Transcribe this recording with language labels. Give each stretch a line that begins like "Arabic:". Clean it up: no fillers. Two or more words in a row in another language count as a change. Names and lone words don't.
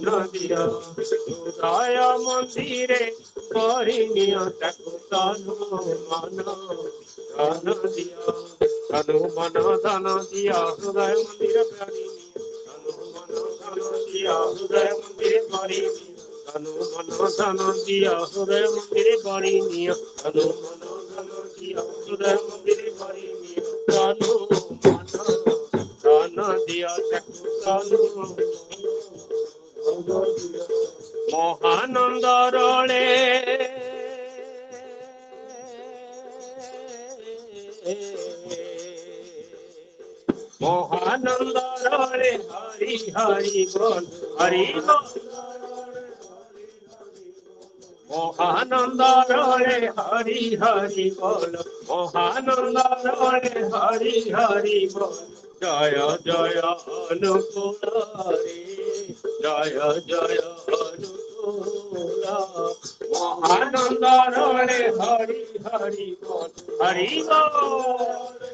Odia: ଦିଅ ହୃଦୟ ମନ୍ଦିରେ ପରିନିୟ ତାକୁ ତନୁ ମନ ଧନ ଦିଅ ତନୁ ମନ ଧନ ଦିଅ ହୃଦୟ ମନ୍ଦିର ପରିନିୟ ତନୁ ମନ ଧନ ଦିଅ ହୃଦୟ ମନ୍ଦିରେ ପରିନିୟ ତନୁ ମନ ଧନ ଦିଅ ହୃଦୟ ମନ୍ଦିରେ ପରିନିୟ ତନୁ ମନ ଧନ ଦିଅ ହୃଦୟ ମନ୍ଦିରେ ପରିନିୟ ତନୁ ମନ ଧନ ଦିଅ ତାକୁ ତନୁ ମହାନନ୍ଦ ରଳେ
Bangla: মহানন্দ রে হরি হরি বল হরি মহানন্দ রে হরি হরি বল মহানন্দ রে হরি হরি বল জয় জয় অনুকূল রে জয় জয় অনুকূল মহানন্দ রে হরি হরি বল হরি বল